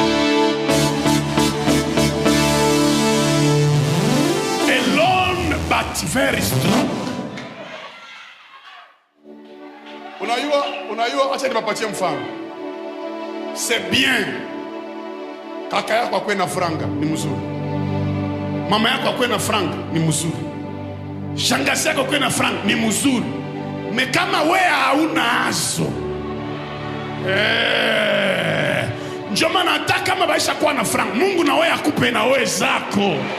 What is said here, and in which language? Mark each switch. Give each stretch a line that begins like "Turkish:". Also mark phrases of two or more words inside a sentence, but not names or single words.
English: Alone but very strong.
Swahili: Unajua acha nipatie mfano.
French: C'est bien.
Swahili: Kaka yako akwe na franga ni mzuri. Mama yako akwe na franga ni mzuri. Shangazi yako akwe na franga ni mzuri. Kama wewe hauna azo, ndio maana hata kama baisha kuwa na franc, Mungu na wewe akupe na wewe zako.